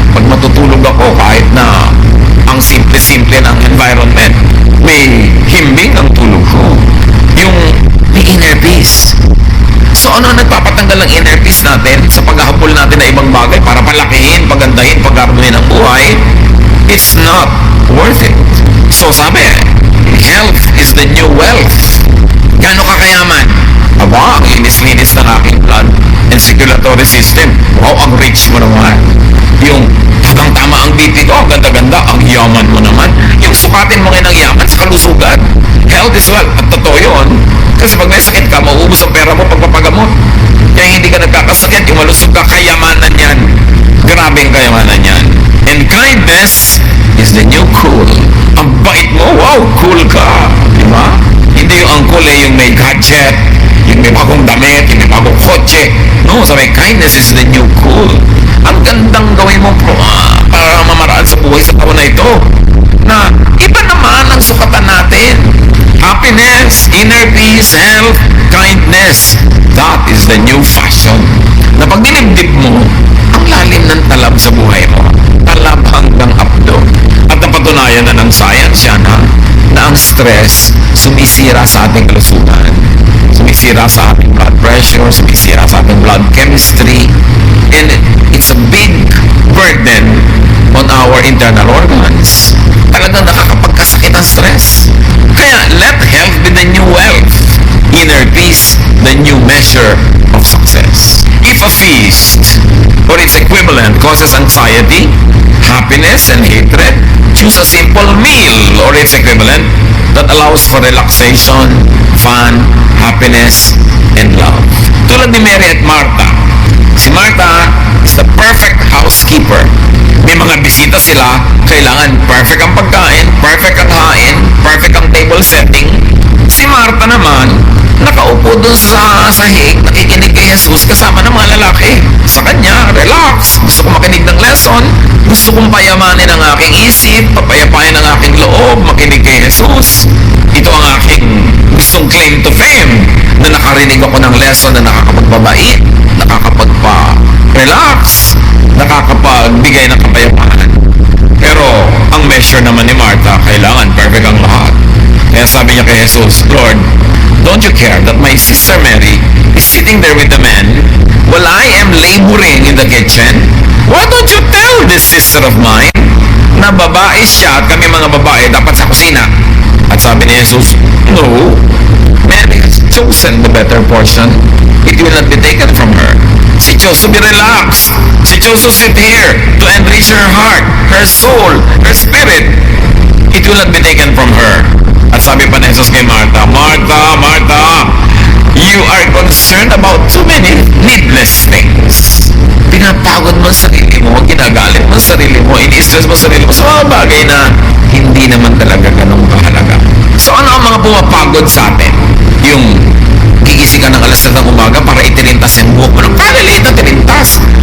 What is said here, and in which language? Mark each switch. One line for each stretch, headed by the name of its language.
Filipino: Pag matutulog ako, kahit na ang simple-simple ng environment, may himbing ang tulog ko. Yung may inner peace. So ano ang nagpapatanggal ng inner peace natin sa paghahabol natin na ibang bagay para palakihin, pagandahin, pagkarbunin ang buhay?
English: It's not worth it. So sabi, health is the new wealth.
Filipino: Gano'n ka kayaman? Aba, ang linis-linis ng aking
English: blood and circulatory system.
Filipino: Wow, ang rich mo naman. Yung hanggang tama ang BP ko, ang ganda-ganda, ang yaman mo naman. Yung sukatin mo ngayon ang yaman sa kalusugan.
English: Health is wealth.
Filipino: At totoo yun. Kasi pag may sakit ka, mauubos ang pera mo pagpapagamot. Kaya hindi ka nagkakasakit, yung malusog ka, kayamanan yan. Grabing kayamanan yan.
English: And kindness is the new cool.
Filipino: Ang bait mo, wow, cool ka. Di ba? Hindi yung ang cool yung may gadget, yung may bagong damit, yung may bagong kotse.
English: No, sabi, kindness is the new cool.
Filipino: Ang gandang gawin mo para mamaraan sa buhay sa taon na ito. Na iba naman ang sukatan natin.
English: Happiness, inner peace, health, kindness. That is the new fashion.
Filipino: Na pag dinibdib mo, ang lalim ng talab sa buhay mo. Talab hanggang abdo. At napatunayan na ng science yan, na ang stress sumisira sa ating kalusugan. Sumisira sa ating blood pressure, sumisira sa ating blood chemistry.
English: And it's a big burden on our internal organs.
Filipino: Talagang nakakapagkasakit ang stress.
English: Kaya, let health be the new wealth. Inner peace, the new measure of success. If a feast or its equivalent causes anxiety, happiness, and hatred, choose a simple meal or its equivalent that allows for relaxation, fun, happiness, and love.
Filipino: Tulad ni Mary at Martha. Si Martha
English: is the perfect housekeeper.
Filipino: May mga bisita sila, kailangan perfect ang pagkain, perfect ang hain, perfect ang table setting. Si Martha naman, nakaupo dun sa sahig, nakikinig kay Jesus kasama ng mga lalaki. Sa kanya, relax. Gusto kong makinig ng lesson. Gusto kong payamanin ang aking isip, papayapain ang aking loob, makinig kay Jesus. Ito ang aking gustong claim to fame, na nakarinig ako ng lesson na nakakapagbabait, nakakapagpa-relax, nakakapagbigay ng kapayapaan. Pero ang measure naman ni Martha, kailangan perfect ang lahat. Kaya sabi niya kay Jesus,
English: Lord, don't you care that my sister Mary is sitting there with the men while I am laboring in the kitchen? Why don't you tell this sister of mine
Filipino: na babae siya at kami mga babae dapat sa kusina? At sabi ni Jesus,
English: no, Mary has chosen the better portion. It will not be taken from her. She chose to be relaxed. She chose to sit here to enrich her heart, her soul, her spirit. It will not be taken from her.
Filipino: At sabi pa ni Jesus kay Martha,
English: Martha, Martha, you are concerned about too many needless things.
Filipino: Pinapagod mo sa sarili mo, ginagalit mo sa sarili mo, ini-stress mo sa sarili mo sa mga bagay na hindi naman talaga ganong kahalaga. So ano ang mga pumapagod sa atin? Yung gigising ka ng alas 7 ng umaga para itilintas yung buhok mo ng kaliliit na tilintas.